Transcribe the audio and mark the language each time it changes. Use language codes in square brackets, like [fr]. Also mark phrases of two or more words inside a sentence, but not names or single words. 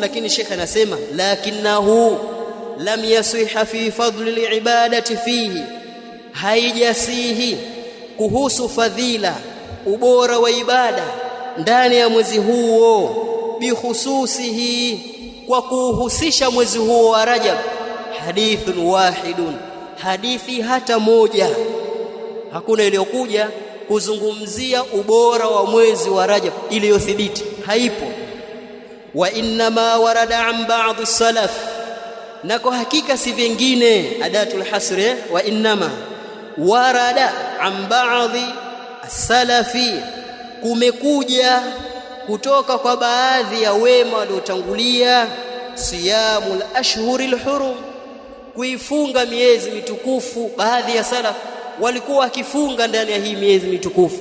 [sw] Lakini Sheikh anasema [ar] لكنه لم يصح في فضل العبادة فيه, [sw] haijasihi kuhusu fadhila, ubora wa ibada ndani ya mwezi huo, bikhususihi, kwa kuhusisha mwezi huo wa Rajab, [ar] حديث واحد, [sw] hadithi hata moja hakuna iliyokuja kuzungumzia ubora wa mwezi wa Rajab iliyothibiti, haipo. [ar] وإنما ورد عن بعض السلف, [sw] na kwa hakika si vingine, [ar] أداة الحصر, وإنما ورد عن بعض السلف, [sw] kumekuja kutoka kwa baadhi ya wema waliotangulia, [ar] صيام الأشهر الحرم, [sw] kuifunga miezi mitukufu. Baadhi ya salaf walikuwa wakifunga ndani ya hii miezi mitukufu.